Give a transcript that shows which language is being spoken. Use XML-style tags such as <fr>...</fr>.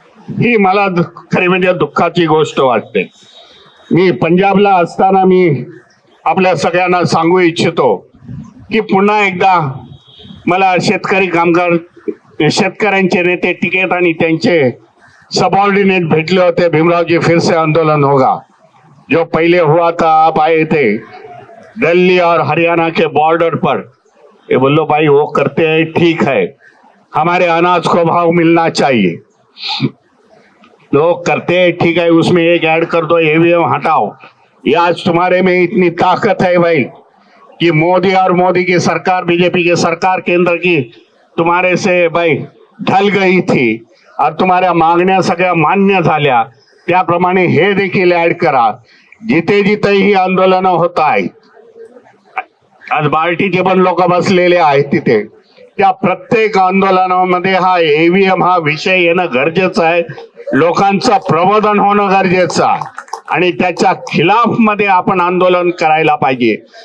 <mr>ही मला खरी म्हणजे दुःखाची गोष्ट वाटते. मी पंजाबला असताना मी आपल्या सगळ्यांना सांगू इच्छितो की पुन्हा एकदा मला शेतकरी कामगार, शेतकऱ्यांचे नेते टिकेत आणि त्यांचे सबऑर्डिनेट भेटले होते.</mr> <hi>भीमराव जी फिर से आंदोलन होगा, जो पहले हुआ था आप आए थे, दिल्ली और हरियाणा के बॉर्डर पर, ये बोलो भाई वो करते हैं ठीक है, हमारे अनाज को भाव मिलना चाहिए, लोग करते हैं ठीक है, उसमें एक ऐड कर दो, ईवीएम हटाओ। ये आज तुम्हारे में इतनी ताकत है भाई कि मोदी और मोदी की सरकार, बीजेपी की सरकार केंद्र की तुम्हारे से भाई ढल गई थी और</hi> <mr>तुम्हाऱ्या मागण्या सगळ्या मान्य झाल्या, त्याप्रमाणे हे देखील ऍड करा। जिथे जिथे ही आंदोलन होत आहे, आज बार्टीचे पण लोक बसलेले आहेत तिथे, त्या प्रत्येक आंदोलनामध्ये हा ईव्हीएम हा विषय येणं गरजेचं आहे, लोकांचं प्रबोधन होणं गरजेचं आहे आणि त्याच्या खिलाफ मध्ये आपण आंदोलन करायला पाहिजे।</mr>